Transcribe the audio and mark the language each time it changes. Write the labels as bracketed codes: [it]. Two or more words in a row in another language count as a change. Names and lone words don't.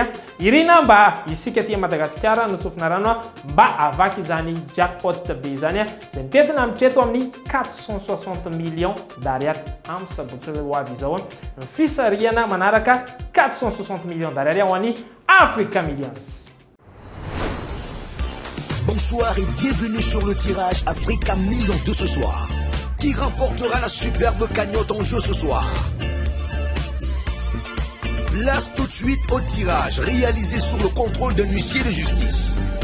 [mg] Irina mba isika aty Madagasikara notsofina rano mba avaky izany jackpot be izany zay mitetina mitreto amin'ny 460 [fr] millions d'ariary [mg] amin'ny sabotsy ho avy izao ny fisariana manaraka 460 [fr] millions d'ariary [mg] ho an'ny Africa Millions. [fr] Bonsoir et bienvenue sur le tirage Africa Millions de ce soir. Qui remportera la superbe cagnotte en jeu ce soir? Place tout de suite au tirage réalisé sous le contrôle d'un huissier de justice.